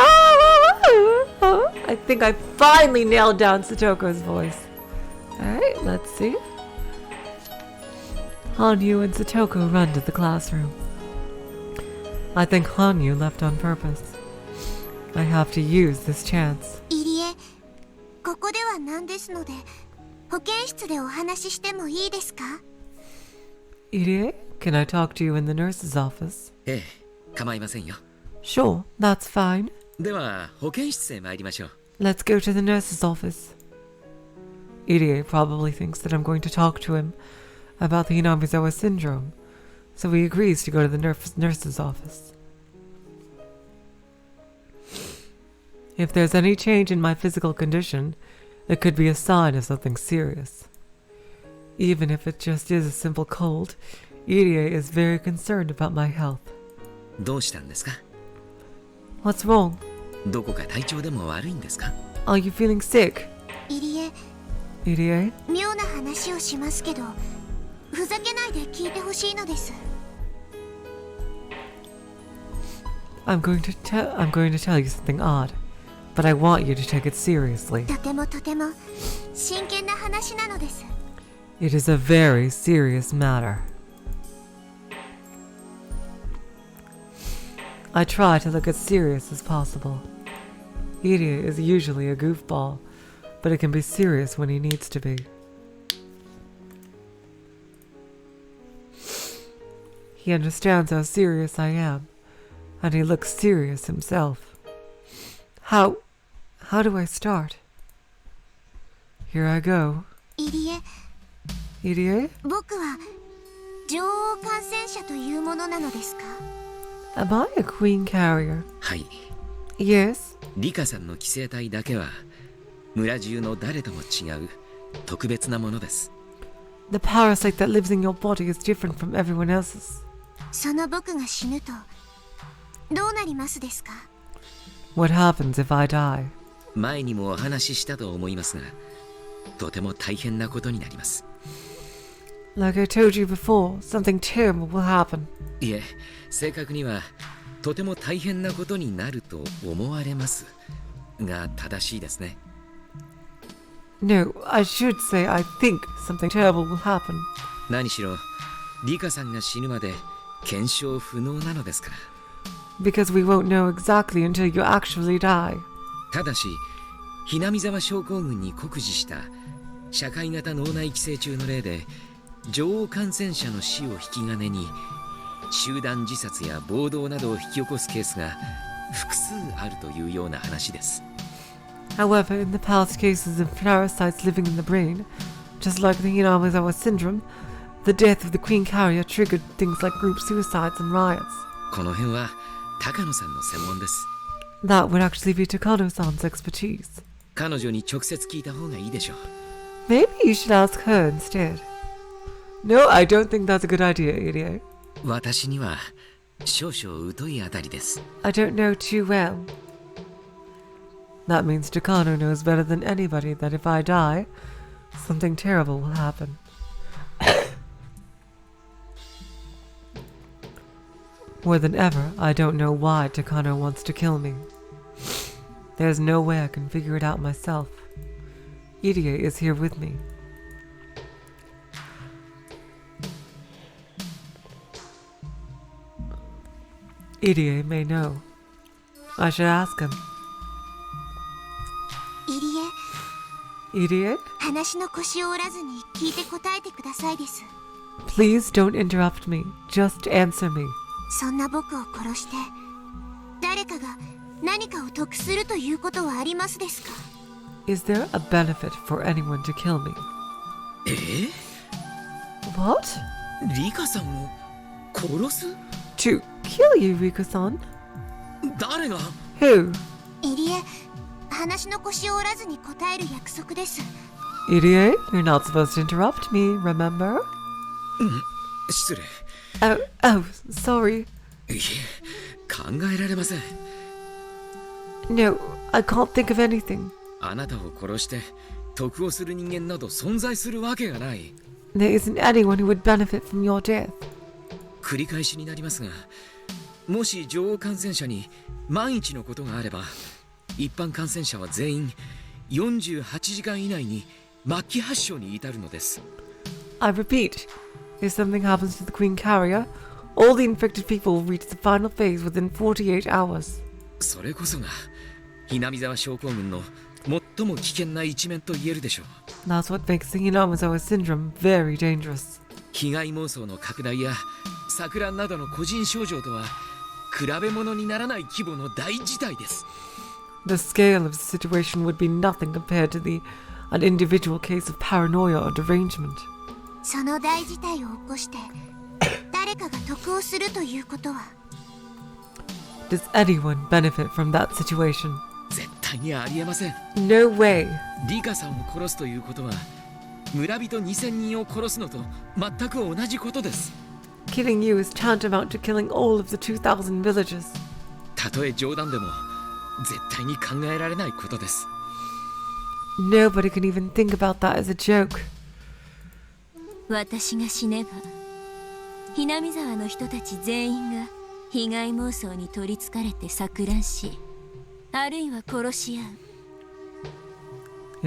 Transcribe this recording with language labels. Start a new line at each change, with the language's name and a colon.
English: I think I finally nailed down Satoko's voice. Alright, let's see. Hanyu and Satoko run to the classroom. I think Hanyu left on purpose. I have to use this chance.
Japanese: 入江、ここではなんですので、保健室でお話ししてもいいですか？
English: Irie, can I talk to you in the nurse's office?
Japanese: ええ、構いませんよ。
English: Sure, that's fine.
Japanese: では保健室へ参りましょう。
English: Let's go to the nurse's office. Irie probably thinks that I'm going to talk to him about the Hinamizawa syndrome, so he agrees to go to the nurse's office. If there's any change in my physical condition, it could be a sign of something serious. Even if it just is a simple cold, Irie is very concerned about my health.
Japanese: どうしたんですか？
English: What's wrong?
Japanese: どこか体調でも悪いんですか？
English: Are you feeling sick?
Japanese: 入江、
English: Irie?
Japanese: 妙な話をしますけど、ふざけないで聞いてほしいのです。
English: I'm going to tell you something odd, but I want you to take it seriously.
Japanese: とてもとても真剣な話なのです。
English: It is a very serious matter. I try to look as serious as possible. Irie is usually a goofball, but it can be serious when he needs to be. He understands how serious I am, and he looks serious himself. How do I start? Here I go.
Japanese: 入江、
English: EDA?
Japanese: 僕は女王感染者というものなのですか？
English: Am I a queen carrier?
Japanese: はい。
English: Yes.
Japanese: リカさんの寄生体だけは村中の誰とも違う特別なものです。
English: The parasite that lives in your body is different from everyone else's.
Japanese: その僕が死ぬとどうなりますですか？
English: What happens if I die?
Japanese: 前にもお話ししたと思いますが、とても大変なことになります。
English: Like I told you before, something terrible will happen.
Japanese: いえ、正確にはとても大変なことになると思われますが正しいですね。
English: No, I should say I think something terrible will happen.
Japanese: 何しろリカさんが死ぬまで検証不能なのですから。
English: Because we won't know exactly until you actually die.
Japanese: ただしひなみ沢症候群に酷似した社会型脳内寄生虫の例で、女王感染者の死を引き金に集団自殺や暴動などを引き起こすケースが複数あるというような話です。
English: However, in the past cases of parasites living in the brain, just like the Hinamizawa syndrome, the death of the queen carrier triggered things like group suicides and riots.
Japanese: この辺は高野さんの専門です。
English: That would actually be Takano-san's expertise.
Japanese: 彼女に直接聞いた方がいいでしょう。
English: Maybe you should ask her instead. No, I don't think that's a good idea, idiot.
Japanese: 私には少々疎いあたりです。
English: I don't know too well. That means Takano knows better than anybody that if I die, something terrible will happen. More than ever, I don't know why Takano wants to kill me. There's no way I can figure it out myself. Irie is here with me. Irie may know. I should ask him.
Japanese: 入江、
English: Irie?
Japanese: 話の腰を折らずに聞いて答えてくださいです。
English: Please don't interrupt me. Just answer me.
Japanese: そんな僕を殺して誰かが何かを得するということはありますですか？
English: Is there a benefit for anyone to kill me? What?
Japanese: リカさんを殺す？
English: To kill you, Rika-san?
Japanese: 誰が？
English: Who?
Japanese: 入江、話の腰を折らずに答える約束です。
English: Irie, you're not supposed to interrupt me, remember?
Japanese: 失礼。
English: Oh, sorry.
Japanese: いえ、考えられません。
English: No, I can't think of anything.
Japanese: あなたを殺して得をする人間など存在するわけがない。
English: There isn't anyone who would benefit from your death.
Japanese: 繰り返しになりますが、もし女王感染者に万一のことがあれば、一般感染者は全員48時間以内に末期発症に至るのです。
English: I repeat, if something happens to the Queen Carrier, all the infected people will reach the final phase within 48 hours.
Japanese: それこそがひなみ沢症候群の最も危険な一面と言えるでしょう。
English: That's what makes the Hinamizawa syndrome very dangerous.
Japanese: 被害妄想の拡大や錯乱などの個人症状とは比べ物にならない規模の大事態です。
English: The scale of the situation would be nothing compared to an individual case of paranoia or derangement.
Japanese: その大事態を起こして誰かが得をするということは？
English: Does anyone benefit from that situation?
Japanese: 絶対にありえません。
English: No way.
Japanese: リカさんを殺すということは村人2000人を殺すのと全く同じことです。
English: Killing you is tantamount to killing all of the 2,000 villages. たとえ冗談でも絶対に考えられないことです。 Nobody can even think about that as a joke.
Japanese: 私が死ねばひなみ沢の人たち全員が被害妄想に取りつかれて錯乱し、あるいは殺し合う。